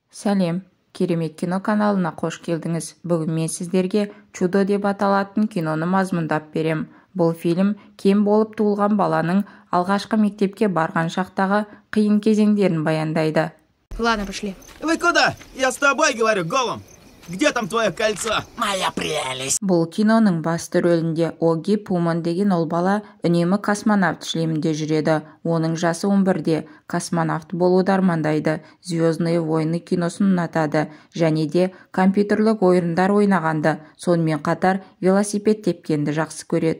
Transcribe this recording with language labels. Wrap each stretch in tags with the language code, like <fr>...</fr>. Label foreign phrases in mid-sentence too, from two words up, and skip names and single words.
<kk>Сәлем, керемет кино каналына қош келдіңіз. Бүгін мен сіздерге Чудо деп аталатын киноны мазмұндап берем. Бұл фильм кем болып туылған баланың алғашқы мектепке барған шақтағы қиын кезеңдерін баяндайды.</kk> <ru>Ладно, пошли. Вы куда? Я с тобой говорю, голым. Где там твое кольцо? Моя прелесть.</ru> <kk>Бұл киноның басты рөлінде Оги Пуман деген ол бала үнемі космонавт шлемінде жүреді. Оның жасы 11-де, космонавт болуды армандайды. Звездные войны киносын ұнатады және де компьютерлік ойындар ойнағанды, сонымен қатар велосипед тепкенді жақсы көреді.</kk>